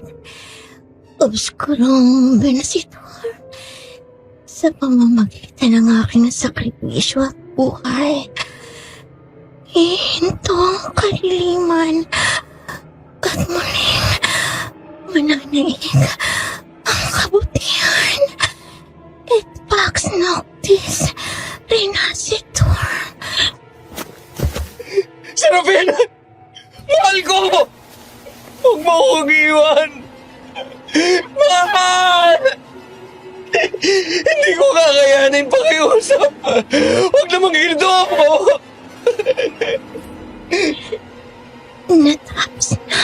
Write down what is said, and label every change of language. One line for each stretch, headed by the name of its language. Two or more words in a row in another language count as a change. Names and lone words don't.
Filipino: Obskurong benasitor sa pamamagitan ng aking sakripisyo at buhay. Hihinto ang kaliliman at muling mananaig ang kabutihan.
Latin: Et pax noctis renacitur.
Filipino: Serafin! Mahal ko! Huwag mo akong iwan! Mahal! Hindi ko kakayanin pakiusap! Huwag namang hildo ako! Natapos na.